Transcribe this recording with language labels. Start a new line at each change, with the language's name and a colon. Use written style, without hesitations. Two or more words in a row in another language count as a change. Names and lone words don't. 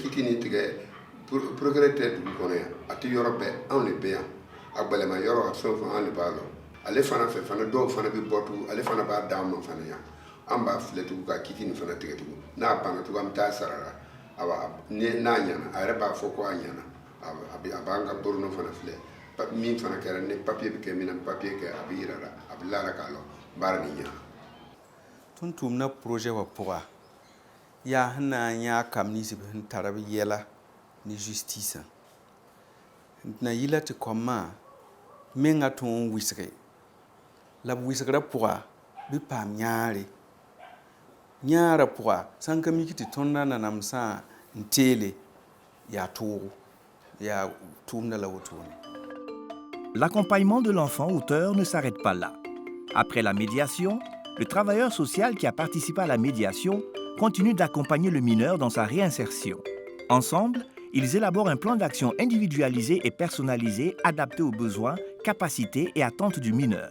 Bambara: kiti ni tigɛ procureur tɛ dugu kɔnɔ yan a tɛ yɔrɔ bɛɛ anw de bɛ yan a gbɛlɛma yɔrɔ a fɛn o fɛn an de b'a lɔ ale fana fɛ fana dɔw fana bɛ bɔ tugun ale fana b'a d'an ma fana yan an b'a filɛ tugun ka kiti nin fana tigɛ tugun n'a banna tugun an bɛ taa sara la n'a ɲana a yɛrɛ b'a fɔ ko a ɲana a b'an ka borona fana filɛ min fana kɛra ni papiye bɛ kɛ min na papiye kɛ a bɛ yira la a bɛ lara k'a lɔ baara nin ɲana.
Mossi: tun tʋʋmda projet wã pʋga yaa sẽn na n yãa kam ninsb sẽn tara b yɛla ne justice n na yɩla tɩ kɔmã menga tõog n wɩsge la b wɩsgrã pʋga bɩ paam yãare yãara pʋga sãn ka mik tɩ tõndã nanamsã n teele yaa toogo yaa tʋʋmda la wotone.
French: L'accompagnement de l'enfant auteur ne s'arrête pas là. Après la médiation, le travailleur social qui a participé à la médiation continue d'accompagner le mineur dans sa réinsertion. Ensemble, ils élaborent un plan d'action individualisé et personnalisé adapté aux besoins, capacités et attentes du mineur.